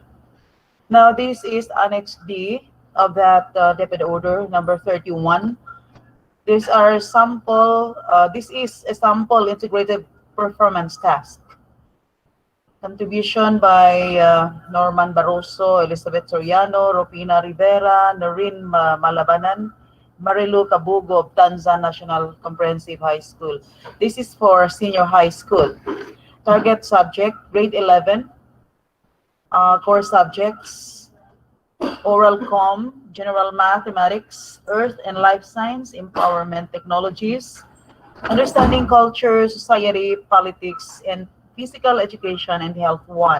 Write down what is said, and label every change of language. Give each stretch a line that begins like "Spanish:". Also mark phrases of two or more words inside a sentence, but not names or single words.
English: Now, this is Annex D of that Deputy Order number 31. This is a sample integrated performance task. Contribution by Norman Barroso, Elizabeth Soriano, Ropina Rivera, Noreen Malabanan, Marilu Kabugo of Tanza National Comprehensive High School. This is for senior high school. Target subject, grade 11, Core subjects, oral com, general mathematics, earth and life science, empowerment technologies, understanding culture, society, politics, and physical education and health 1.